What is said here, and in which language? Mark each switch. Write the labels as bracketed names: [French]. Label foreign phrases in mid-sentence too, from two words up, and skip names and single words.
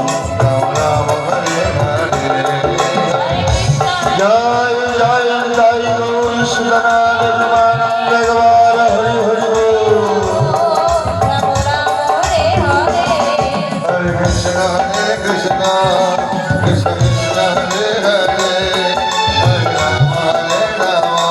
[Bangla] জয় জয় জয় গৌর সুতনাথ প্রেমানন্দ গৌর হরি হরি বল। [Sanskrit] हरे कृष्ण कृष्ण কৃষ্ণ হরে হরে হরে রাম রাম